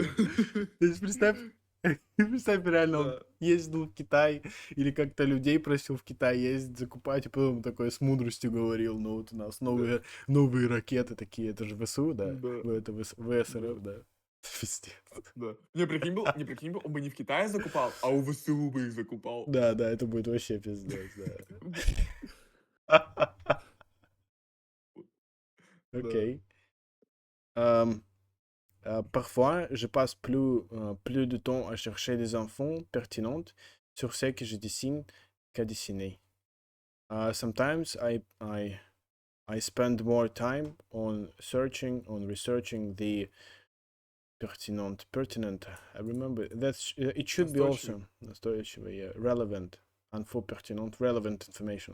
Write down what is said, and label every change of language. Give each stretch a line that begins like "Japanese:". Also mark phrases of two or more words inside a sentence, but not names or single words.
Russian: То есть представь, реально, он ездил в Китай или как-то людей просил в Китай ездить, закупать, и потом такой с мудростью говорил, ну вот у нас новые ракеты такие, это же ВСУ, да? Это ВСРФ, да. Пиздец. Да. Не, прикинь был, он бы не в Китае закупал, а у ВСУ бы их закупал. Да, это будет вообще пиздец, да. Окей.
French: Parfois, je passe plus de temps à chercher des infos pertinentes sur ce que je dessine qu'à dessiner.
English: Sometimes I spend more time on researching the pertinent. I remember that it should be also relevant. Info pertinent, relevant information.